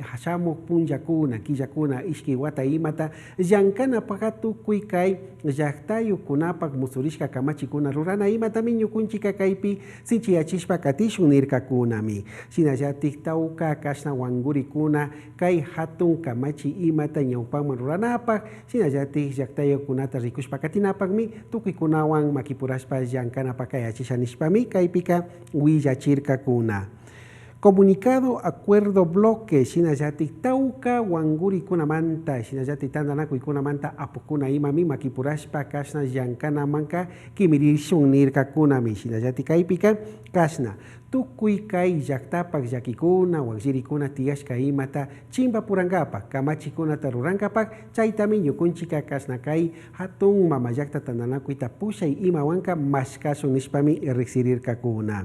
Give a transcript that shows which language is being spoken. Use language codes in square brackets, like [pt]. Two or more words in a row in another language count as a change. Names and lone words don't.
[qu] shamuk punllakuna killakuna ishki wata imata llankanapaka tukuy kay llaqtayukunapak musurishka kamachikuna rurana imatami ñukunchika kaypi sinchiyachishpa katishun nirkakunami shinallatik tawka kashna wangurikuna kay hatun kamachi imata ñawpakman ruranapak shinallatik llaqtayukunata rikushpa katinapakmi tukuykunawan makipurashpa llankanapak kayachisha nishpami kaypika willachirkakuna. [es] Comunicado acuerdo bloque [qu] shinallatik tawka wangurikunamanta shinallatik tandanakuykunamanta apukuna imami makipurashpa kashna llankanamanka kimirishun nirkakunami shinallatik kaypika kashna tukuy kay llaqtapak llakikuna waqllirikuna tiyashka imata chimpapurankapa kamachikunata rurankapak chaytami ñukunchika kashna kay hatun mama llaqta tandanakuyta pushay imawanka mashkashun nishpami riqsirirkakuna.